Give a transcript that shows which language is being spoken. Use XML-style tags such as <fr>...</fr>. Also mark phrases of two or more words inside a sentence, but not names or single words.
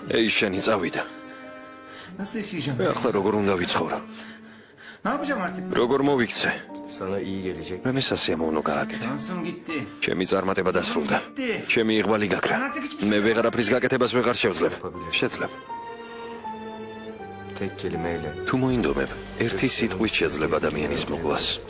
<ka>ეიშანი წავიდა.</ka> <tr>Nasıl yaşayacağım?</tr> <ka>ახლა როგორ უნდა ვიცხოვრო?</ka> <tr>Ne yapacağım artık?</tr> <ka>როგორ მოვიქცე?</ka> <tr>Sana iyi gelecek.</tr> <ka>მე სასიამოვნო გააკეთე.</ka> <tr>Dansım gitti.</tr> <ka>ჩემი წარმატება დასრულდა. ჩემი იღვალი გაქრა. მე ვეღარაფრის გაკეთებას ვეღარ შევძლებ. შეძლებ.</ka> <tr>Tek kelimeyle.</tr> <ka>თუ მოინდომებ, ერთი სიტყვით შეძლებ ადამიანის მოკვლას.</ka>